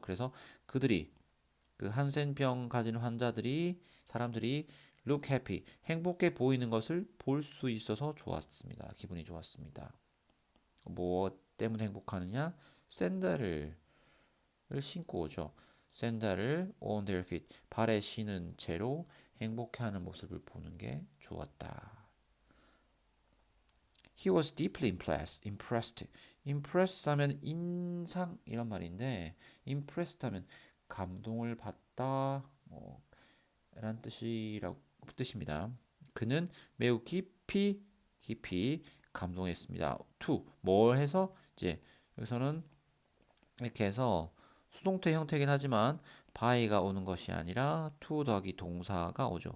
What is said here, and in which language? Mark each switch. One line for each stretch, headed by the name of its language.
Korean: 그래서 그들이 그 한센병 가진 사람들이
English: look happy,
Korean: 행복해 보이는 것을 볼 수 있어서 좋았습니다. 기분이 좋았습니다. 뭐 때문에 행복하느냐? 샌들을 신고 오죠. 샌들을
English: on their feet,
Korean: 발에 신은 채로 행복해하는 모습을 보는 게 좋았다.
English: He was deeply impressed.
Korean: impressed 하면 인상 이런 말인데 impressed 하면 감동을 받다 라는 뜻입니다. 그는 매우 깊이 감동했습니다. to 뭘 해서 이제 여기서는 이렇게 해서 수동태 형태이긴 하지만 by가 오는 것이 아니라 to 더하기 동사가 오죠.